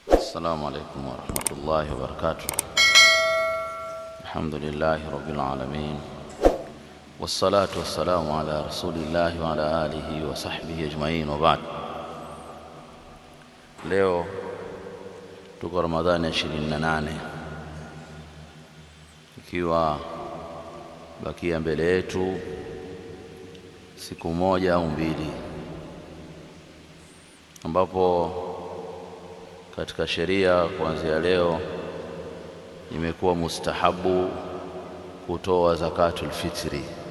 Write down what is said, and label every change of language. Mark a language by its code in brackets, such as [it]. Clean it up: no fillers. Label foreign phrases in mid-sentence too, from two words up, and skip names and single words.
[ar] السلام عليكم ورحمة الله وبركاته. الحمد لله رب العالمين، والصلاة والسلام على رسول الله وعلى آله وصحبه أجمعين، وبعد. [sw] Leo tuko Ramadhani 28, ikiwa bakia mbele yetu siku moja au mbili, ambapo katika sheria kuanzia leo imekuwa mustahabu kutoa [ar] زكاة الفطر,